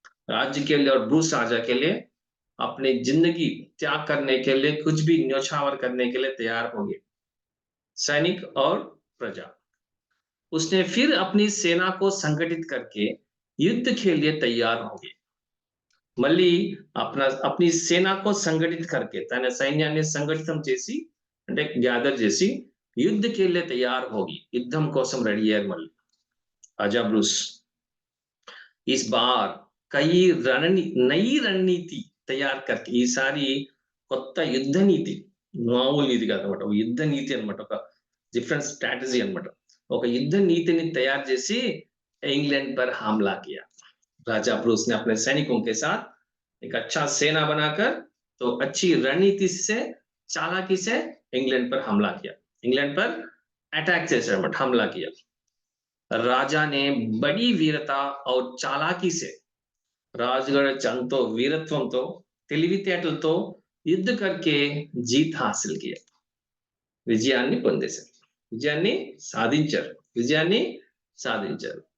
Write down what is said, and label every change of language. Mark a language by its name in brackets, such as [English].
[Hindi] राज्य के लिए और ब्रूस राजा के लिए अपनी जिंदगी त्याग करने के लिए, कुछ भी न्योछावर करने के लिए तैयार हो गए, सैनिक और प्रजा। उसने फिर अपनी सेना को संगठित करके युद्ध के लिए तैयार हो गए। [Telugu] మళ్ళీ [Hindi] अपनी सेना को संगठित करके [Telugu] తన సైన్యాన్ని సంఘటితం చేసి అంటే గ్యాదర్ చేసి [Hindi] युद्ध के लिए तैयार होगी, [Telugu] యుద్ధం కోసం రెడీ అయ్యారు మళ్ళీ రాజా బ్రూస్। [Hindi] इस बार कई नई रणनीति [Telugu] తయారు करके ఈసారి కొత్త యుద్ధ నీతి, మామూలు నీతి కాదన్నమాట, ఒక యుద్ధ నీతి అన్నమాట, ఒక డిఫరెంట్ స్ట్రాటజీ అన్నమాట। ఒక యుద్ధ నీతిని తయారు చేసి [Hindi] इंग्लैंड पर हमला किया। राजा ब्रूस ने अपने सैनिकों के साथ एक अच्छा सेना बनाकर तो अच्छी रणनीति से, चालाकी से इंग्लैंड पर हमला किया, इंग्लैंड पर अटैक [Telugu] చేశాడు అన్నమాట, [Hindi] हमला किया। राजा ने बड़ी वीरता और चालाकी से, [Telugu] రాజుగారు ఎంతో వీరత్వంతో తెలివితేటలతో యుద్ధ [Hindi] करके जीत हासिल किया, [Telugu] విజయాన్ని పొందేశారు, విజయాన్ని సాధించారు, విజయాన్ని సాధించారు।